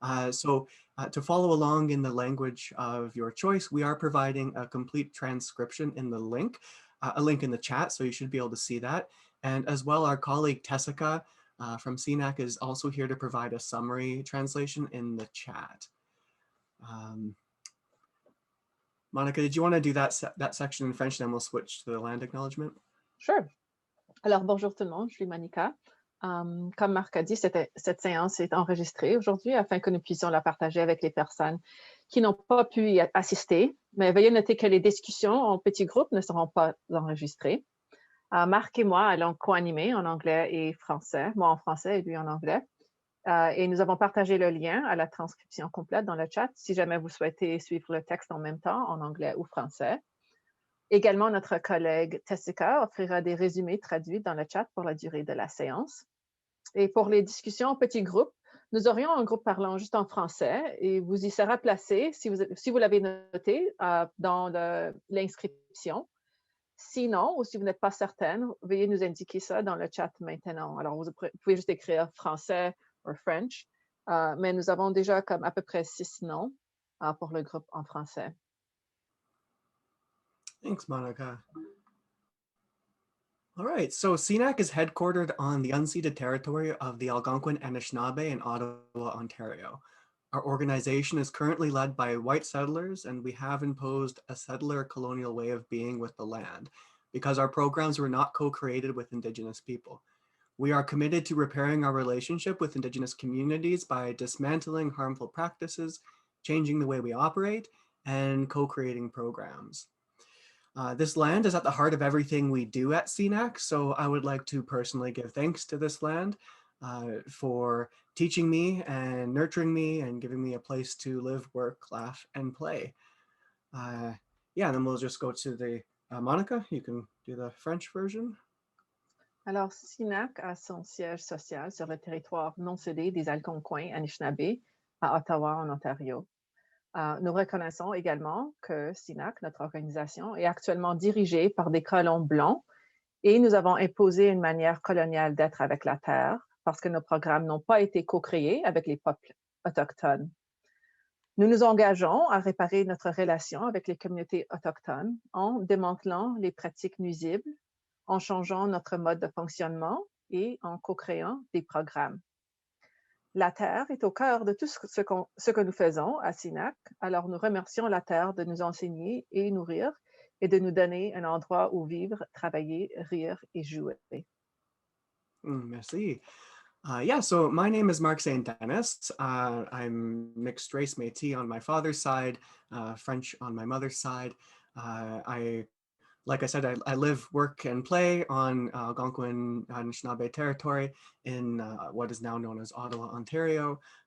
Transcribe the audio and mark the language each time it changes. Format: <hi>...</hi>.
<en>So to follow along in the language of your choice, we are providing a complete transcription in the link, a link in the chat, so you should be able to see that. And as well, our colleague Tessica from CNAC is also here to provide a summary translation in the chat. Monica, did you want to do that section in French, then we'll switch to the land acknowledgement? Sure.</en> <fr>Alors, bonjour tout le monde, je suis Monica. Comme Marc a dit, cette séance est enregistrée aujourd'hui afin que nous puissions la partager avec les personnes qui n'ont pas pu y assister. Mais veuillez noter que les discussions en petits groupes ne seront pas enregistrées. Marc et moi allons co-animer en anglais et français, moi en français et lui en anglais. Et nous avons partagé le lien à la transcription complète dans le chat si jamais vous souhaitez suivre le texte en même temps en anglais ou français. Également, notre collègue Tessica offrira des résumés traduits dans le chat pour la durée de la séance. Et pour les discussions en petits groupes, nous aurions un groupe parlant juste en français et vous y sera placé, si vous l'avez noté, dans l'inscription. Sinon, ou si vous n'êtes pas certaine, veuillez nous indiquer ça dans le chat maintenant. Alors, vous pouvez juste écrire français ou French, mais nous avons déjà comme à peu près 6 noms pour le groupe en français.</fr> <en>Thanks, Monica. All right, so CNAC is headquartered on the unceded territory of the Algonquin Anishinaabe in Ottawa, Ontario. Our organization is currently led by white settlers, and we have imposed a settler colonial way of being with the land because our programs were not co-created with Indigenous people. We are committed to repairing our relationship with Indigenous communities by dismantling harmful practices, changing the way we operate, and co-creating programs. This land is at the heart of everything we do at CNAC, so I would like to personally give thanks to this land for teaching me and nurturing me and giving me a place to live, work, laugh, and play. Yeah, and then we'll just go to the, Monica, you can do the French version.</en> <fr>Alors, CNAC a son siège social sur le territoire non cédé des Algonquins Anishinaabe à Ottawa, en Ontario. Nous reconnaissons également que CNAC, notre organisation, est actuellement dirigée par des colons blancs et nous avons imposé une manière coloniale d'être avec la Terre parce que nos programmes n'ont pas été co-créés avec les peuples autochtones. Nous nous engageons à réparer notre relation avec les communautés autochtones en démantelant les pratiques nuisibles, en changeant notre mode de fonctionnement et en co-créant des programmes. La Terre est au cœur de tout ce que nous faisons à CNAC, alors nous remercions la Terre de nous enseigner et nourrir et de nous donner un endroit où vivre, travailler, rire et jouer. Merci.</fr> <en>Yeah, so my name is Mark St. Dennis. I'm mixed race Métis on my father's side, French on my mother's side. Like I said, I live, work, and play on Algonquin Anishinaabe territory in what is now known as Ottawa, Ontario.</en>